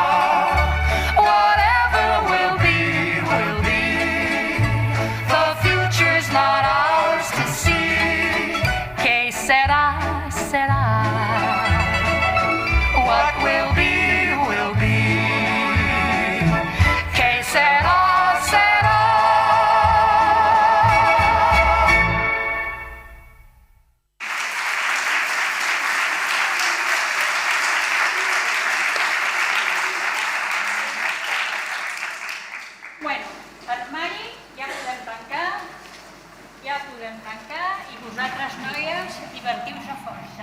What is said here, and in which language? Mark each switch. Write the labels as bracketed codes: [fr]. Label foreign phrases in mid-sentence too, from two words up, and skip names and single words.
[en] Whatever will be, will be. The future's not ours to see. [es] Que sera, sera. [en] What will be, will be. [es] Que sera, sera. [ca] Bueno, armari, ja podem tancar i vosaltres, noies, divertiu-vos a força.